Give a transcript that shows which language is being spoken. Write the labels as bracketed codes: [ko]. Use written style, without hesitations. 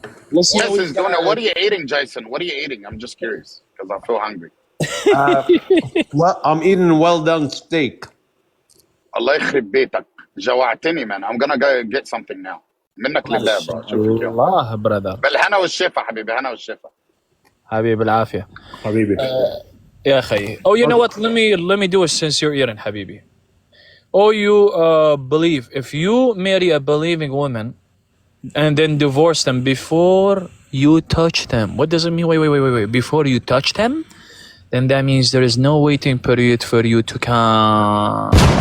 [en] Let's see. Yes, what are you eating, Jason? What are you eating? I'm just curious because I feel hungry. Well, I'm eating well done steak. [ar] الله يخرب بيتك. جوعتني, man. [en] I'm gonna go get something now. [ar] منك لله, bro. شوفك يوم. الله brother. بالهنا والشفا حبيبي, هنا والشفا. حبيبي العافية. حبيبي. يا أخي. [en] Oh, you know what? Let me do it since you're eating, حبيبي. Oh, you believe, if you marry a believing woman and then divorce them before you touch them, what does it mean? Wait. Before you touch them, then that means there is no waiting period for you to come.